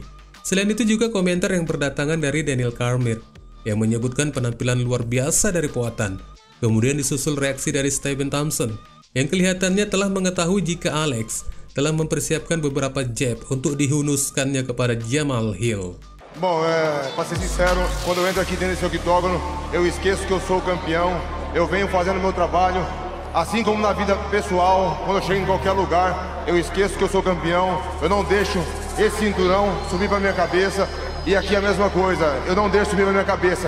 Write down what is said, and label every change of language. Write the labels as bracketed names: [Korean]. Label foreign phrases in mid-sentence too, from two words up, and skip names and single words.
[Indonesian] Selain itu juga komentar yang berdatangan dari Daniel Cormier yang menyebutkan penampilan luar biasa dari Poatan. Kemudian disusul reaksi dari Stephen Thompson yang kelihatannya telah mengetahui jika Alex telah mempersiapkan beberapa jab untuk dihunuskannya kepada Jamal Hill. [Portuguese] Bom, para ser sincero, quando eu entro aqui dentro desse octógono, eu esqueço que eu sou campeão, eu venho fazendo meu trabalho. Assim como na vida pessoal, quando eu chego em qualquer lugar, eu esqueço que eu sou campeão, eu não deixo esse cinturão subir para minha cabeça, e aqui é a mesma coisa, eu não deixo subir para minha cabeça.